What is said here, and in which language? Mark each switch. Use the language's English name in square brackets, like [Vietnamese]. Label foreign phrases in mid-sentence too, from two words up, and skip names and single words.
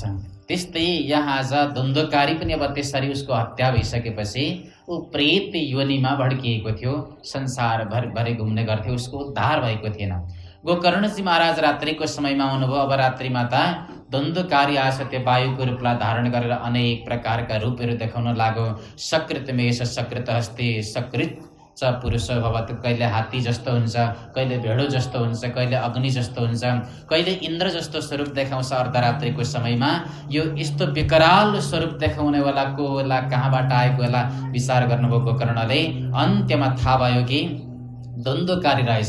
[Nepali] त्यस्तै यहाँ आज धुन्धुकारी पनि अब त्यसरी उसको हत्या भइसकेपछि ऊ प्रेत योनिमा भड्किएको थियो, संसार भरि घुम्ने गर्थ्यो, उसको उद्धार भएको थिएन। गोकर्णजी महाराज रात्रिको समयमा आउनुभयो। अब रात्रिमा त धुन्धुकारी आएछ, त्यो वायुको रूपलाई धारण गरेर अनेक प्रकारका रूपहरू देखाउन लाग्यो। [Sanskrit] सकृतमेष सकृत हस्ते सकृत च पुरुष भवत, [Nepali] कहिले हात्ती जस्तो हुन्छ, कहिले भेडो जस्तो हुन्छ, कहिले अग्नि जस्तो हुन्छ, कहिले इन्द्र जस्तो स्वरूप देखाउँछ अर्धरात्रिको समयमा। यो यस्तो विकराल स्वरूप देखाउनेवाला को होला, कहाँबाट आएको होला विचार गर्नुभयो गोकर्णले। अन्त्यमा थाहा भयो कि धुन्धुकारी रहेछ।